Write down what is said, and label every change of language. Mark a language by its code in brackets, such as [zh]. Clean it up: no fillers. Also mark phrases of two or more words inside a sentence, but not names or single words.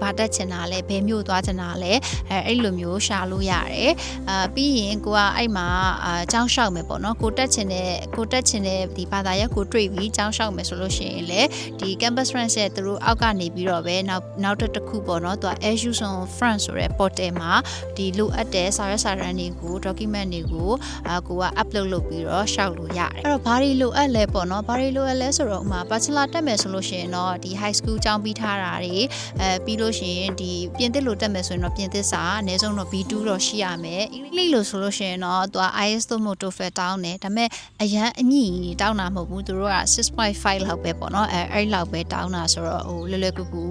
[my] ဘာတက်ချင်တာလဲဘယ်မျိုးသွားချင်တာလဲအဲ့လိုမျိုးရှာလို့ရတယ်ပြီးရင်ကိုကအဲ့မှာကျောင်းလျှောက်မယ်ပေါ့နော်ကိုတက်ချင်တဲ့ဒီဘာသာရပ်ကိုတွေ့ပြီးကျောင်းလျှောက်မယ်ဆိုလို့ရှိရင်လေဒီ Campus France ရဲ့သူတို့အောက်ကနေပြီးတော့ပဲနောက်တစ်ခုပေါ့နော်သူက Education France ဆိုတဲ့ portal မှာဒီလိုအပ်တဲ့စာရွက်စာတမ်းတွေကို document တွေကိုကိုက upload လုပ်ပြီးတော့ရှောက်လို့ရတယ်အဲ့တော့ဘာတွေလိုအပ်လဲပေါ့နော်ဘာတွေလိုအပ်လဲဆိုတော့ဥမာ Bachelor တက်မယ်ဆိုလို့ရှိရင်တော့ဒီ [en] high school [my] ကျောင်းပြီး ထားတာတွေပြီးလို့ရှိရင်ဒီပြင်သစ်လိုတက်မယ်ဆိုရင်တော့ပြင်သစ်စာအနည်းဆုံးတော့ B2 တော့ရှိရမယ်အင်္ဂလိပ်လိုဆိုလို့ရှိရင်တော့သူက IELTS သို့မဟုတ် TOEFL တောင်းတယ် ဒါပေမဲ့အရန်အမြင့်တောင်းတာမဟုတ်ဘူးသူတို့က 6.5 လောက်ပဲပေါ့နော်အဲ့လောက်ပဲတောင်းတာဆိုတော့ဟိုလွယ်လွယ်ကူကူ